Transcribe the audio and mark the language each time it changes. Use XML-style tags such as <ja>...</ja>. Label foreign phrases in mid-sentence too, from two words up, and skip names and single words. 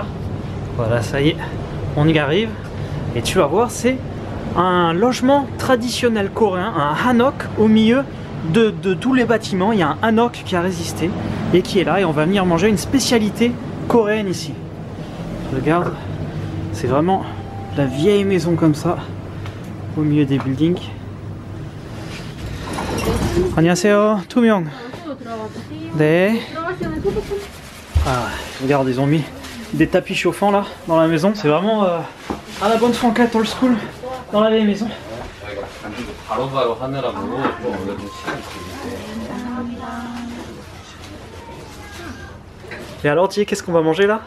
<fr>Voilà, ça y est, on y arrive. Et tu vas voir, c'est un logement traditionnel coréen, un hanok au milieu de tous les bâtiments. Il y a un hanok qui a résisté et qui est là, et on va venir manger une spécialité coréenne ici. Regarde, c'est vraiment la vieille maison comme ça, au milieu des buildings.</fr> <ko>안녕하세요, 2명. 네.</ko> <fr>Ah, regarde, ils ont mis des tapis chauffants là dans la maison. C'est vraiment à la bonne franquette</fr> <en>old school</en> <fr>dans la vieille maison. Et alors, Thier, qu'est-ce qu'on va manger là?</fr>